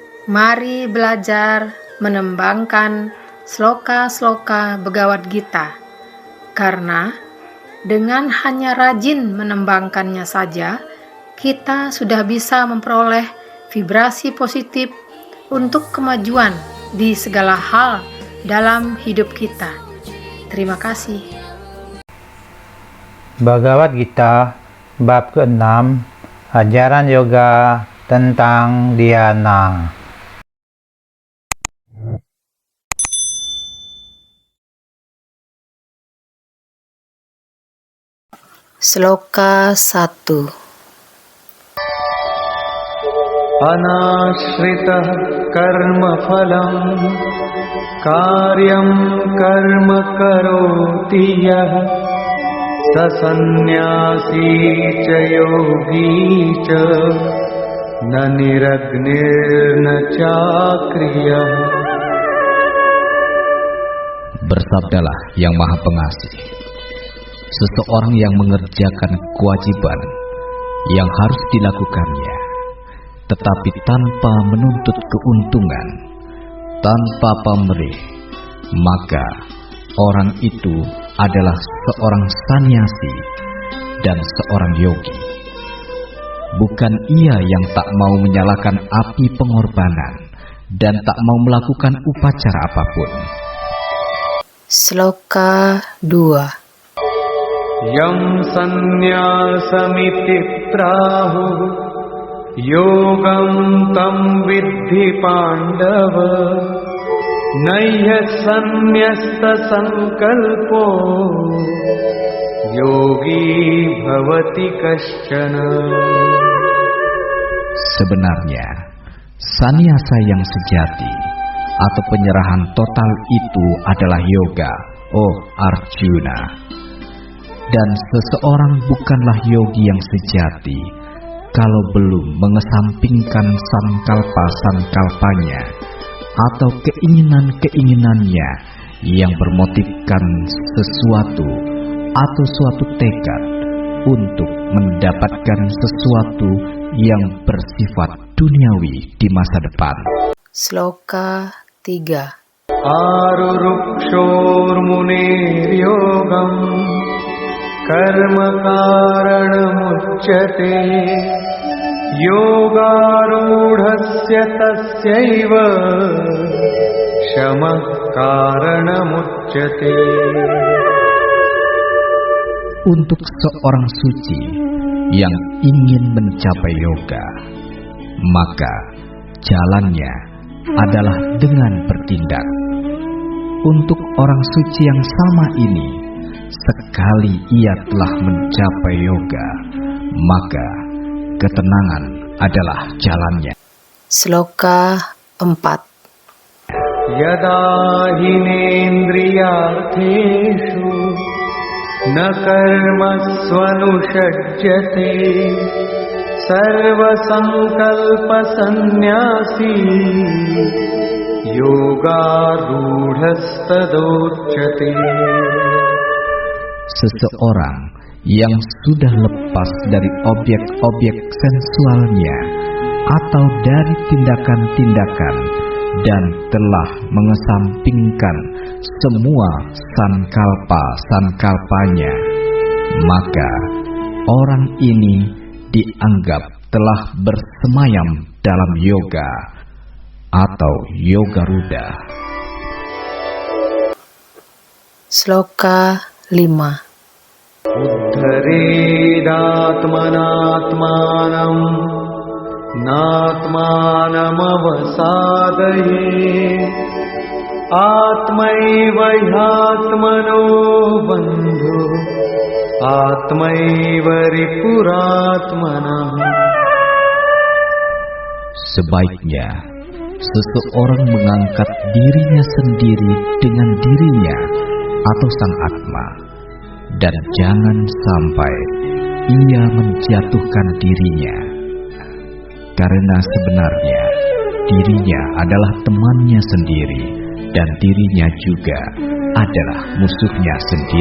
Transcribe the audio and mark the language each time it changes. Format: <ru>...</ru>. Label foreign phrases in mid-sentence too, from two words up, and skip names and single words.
<id>Mari belajar menembangkan sloka-sloka Bhagavad Gita, karena dengan hanya rajin menembangkannya saja, kita sudah bisa memperoleh vibrasi positif untuk kemajuan di segala hal dalam hidup kita. Terima kasih. Bhagavad Gita bab ke-6, ajaran yoga tentang dhyana. Sloka 1.</id> <sa>Anashritah karma phalam karyam karma karoti yah sasannyasi ca yogi ca na niragnir na cakriyah.</sa> <id>Bersabdalah yang Maha Pengasih, seseorang yang mengerjakan kewajiban yang harus dilakukannya, tetapi tanpa menuntut keuntungan, tanpa pamrih, maka orang itu adalah seorang sannyasi dan seorang yogi. Bukan ia yang tak mau menyalakan api pengorbanan dan tak mau melakukan upacara apapun. Sloka 2.</id> <sa>Yam sannyāsamiti prahu yogam tam viddhi pandava nayyah sannyasta sankalpo yogi bhavati kaścana.</sa> <id>Sebenarnya, sannyasa yang sejati atau penyerahan total itu adalah yoga, oh Arjuna. Dan seseorang bukanlah yogi yang sejati kalau belum mengesampingkan sankalpa-sankalpanya atau keinginan-keinginannya yang bermotifkan sesuatu atau suatu tekad untuk mendapatkan sesuatu yang bersifat duniawi di masa depan. Sloka 3.</id> <sa>Arurukshor munir yogam karma karanamuchyate yogarudhasya tasyaiva shamah karanamuchyate.</sa> <id>Untuk seorang suci yang ingin mencapai yoga, maka jalannya adalah dengan bertindak. Untuk orang suci yang sama ini, sekali ia telah mencapai yoga, maka ketenangan adalah jalannya. Sloka 4.</id> <sa>Yada hinendriyartheshu na karmasvanushajyate sarva sankalpa sannyasi yogarudhastadochyate.</sa> <id>Seseorang yang sudah lepas dari objek-objek sensualnya atau dari tindakan-tindakan dan telah mengesampingkan semua sankalpa-sankalpanya, maka orang ini dianggap telah bersemayam dalam yoga atau</id> <sa>yoga ruda.</sa> <id>Sloka 5.</id> <sa>Uddharedatmanatmanam natmanamavasadaye atmaiva hyatmano bandhu atmaiva ripuratmanah.</sa> <id>Sebaiknya seseorang mengangkat dirinya sendiri dengan dirinya atau sang Atma, dan jangan sampai ia menjatuhkan dirinya, karena sebenarnya dirinya adalah temannya sendiri dan dirinya juga adalah musuhnya sendiri.</id>